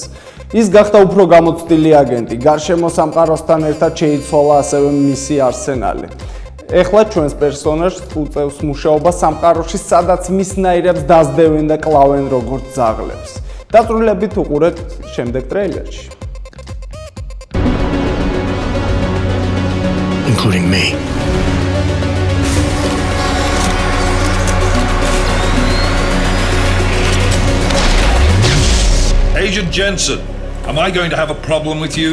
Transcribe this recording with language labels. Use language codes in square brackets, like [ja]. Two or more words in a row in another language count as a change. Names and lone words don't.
[ka] ის გახდა უფრო გამოცდილი აგენტი, გარშემო სამყაროსთან ერთად შეიცვალა ასევე მისი არსენალი. ეხლა ჩვენს პერსონაჟს უწევს მუშაობა სამყაროში, სადაც მისნაირებს დაძდევენ და კლავენ როგორც ძაღლებს. დაწვრილებით უყურეთ შემდეგ ტრეილერში. [en] Including me. Agent Jensen, am I going to have a problem with you?